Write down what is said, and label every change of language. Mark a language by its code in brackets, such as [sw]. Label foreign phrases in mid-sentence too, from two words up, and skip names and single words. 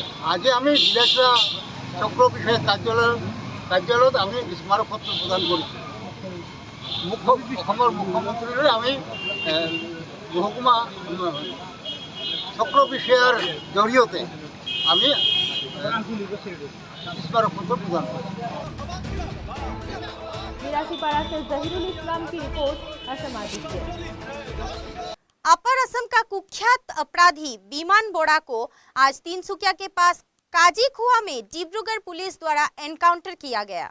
[as] আজি আমি জিলা চক্ৰ বিষয়া কাৰ্যালয়ত আমি স্মাৰকপত্ৰ প্ৰদান কৰিছোঁ। অসমৰ মুখ্যমন্ত্ৰীলৈ আমি মহকুমা চক্ৰ বিষয়াৰ জৰিয়তে আমি স্মাৰকপত্ৰ প্ৰদান কৰিছোঁ। [hi] मिरासीपाड़ा से जहीरुल इस्लाम की रिपोर्ट, असम आदित्य। अपर असम का कुख्यात अपराधी बीमान बोरा को आज तिनसुकिया के पास काजीखुआ में डिब्रूगढ़ पुलिस द्वारा एनकाउंटर किया गया।